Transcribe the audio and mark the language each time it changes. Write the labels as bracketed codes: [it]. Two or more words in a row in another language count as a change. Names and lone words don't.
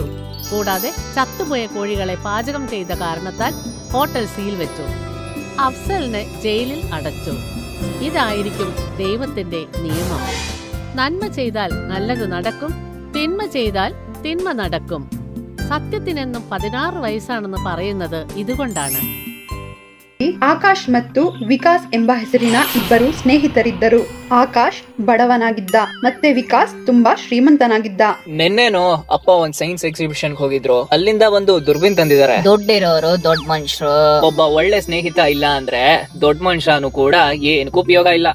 [ml] കൂടാതെ ചത്തുപോയ കോഴികളെ പാചകം ചെയ്ത കാരണത്താൽ ഹോട്ടൽ സീൽ വെച്ചു. അഫ്സലിനെ ജയിലിൽ അടച്ചു. ഇതായിരിക്കും ദൈവത്തിന്റെ നിയമം. നന്മ ചെയ്താൽ നല്ലത് നടക്കും, തിന്മ ചെയ്താൽ തിന്മ നടക്കും. സത്യത്തിനെന്നും 16 ವಯಸ್ಸಾണെന്ന് പറയുന്നത് ഇതുകൊണ്ടാണ്. [kn] ಆಕಾಶ್ ಮತ್ತು ವಿಕಾಸ್ ಎಂಬ ಹೆಸರಿನ ಇಬ್ಬರು ಸ್ನೇಹಿತರಿದ್ದರು. ಆಕಾಶ್ ಬಡವನಾಗಿದ್ದ ಮತ್ತೆ ವಿಕಾಸ್ ತುಂಬಾ ಶ್ರೀಮಂತನಾಗಿದ್ದ. ನಿನ್ನೇನೋ ಅಪ್ಪ ಒಂದ್ [en] science exhibition [kn] ಹೋಗಿದ್ರು. ಅಲ್ಲಿಂದ ಒಂದು ದುರ್ಬಿನ್ ತಂದಿದ್ದಾರೆ. ದುಡ್ಡಿರೋರು ದೊಡ್ಡ ಮನುಷ್ಯರು. ಒಬ್ಬ ಒಳ್ಳೆ ಸ್ನೇಹಿತ ಇಲ್ಲ ಅಂದ್ರೆ ದೊಡ್ಡ ಮನುಷ್ಯನು ಕೂಡ ಏನಕ್ಕೂ ಉಪಯೋಗ ಇಲ್ಲ.